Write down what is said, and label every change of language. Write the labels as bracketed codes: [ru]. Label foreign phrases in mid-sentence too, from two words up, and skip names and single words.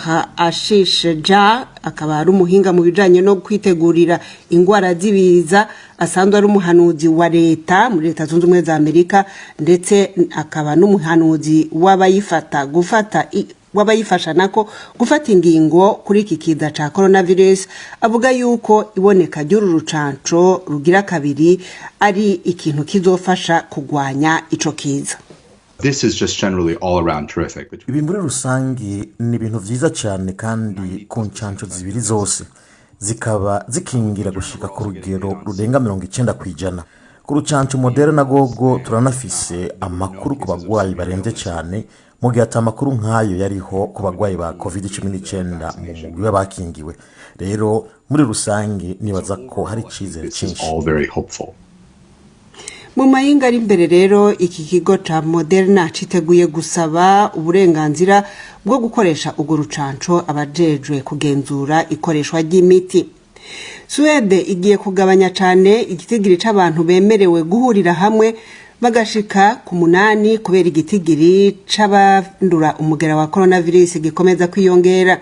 [rn] Ashish Jha akaba ari umuhinga mu bijanye no kwitegurira ingwara z'ibiza, asanzwe ari umuhanuzi wa leta muri Leta Zunze Ubumwe za Amerika, ndetse akaba n'umuhanuzi w'abayifasha nako gufata ingingo kuri iki kiza ca coronavirus. Avuga yuko iboneka ry'uru rucanco rugira kabiri ari ikintu kizofasha kugwanya ico kiza. [en] This is just generally all around terrific. [rn] Ibi muri rusangi ni ibintu vyiza cyane, kandi ku ncanco zibiri zose zikaba zikingira gushika ku rugero rurenga 90%. Ku rucanco Moderna gogo turanafise amakuru ku bagwayi barembye cyane, mu gihe atamakuru nk'ayo yariho ku bagwayi ba COVID-19 mu mugwi w'abakingiwe. Rero muri rusangi nibaza ko hari icizere cyinshi. [en] All very hopeful. [rn] Mu mayinga ari imbere rero iki kigo ca Moderna citeguye gusaba uburenganzira bwo gukoresha ubwo rucanco abajejwe kugenzura ikoreshwa ry'imiti. Suede igiye kugabanya cyane igitigiri c'abantu bemerewe guhurira hamwe bagashika ku 8 kubera igitigiri c'abandura umugera wa coronavirus gikomeza kwiyongera.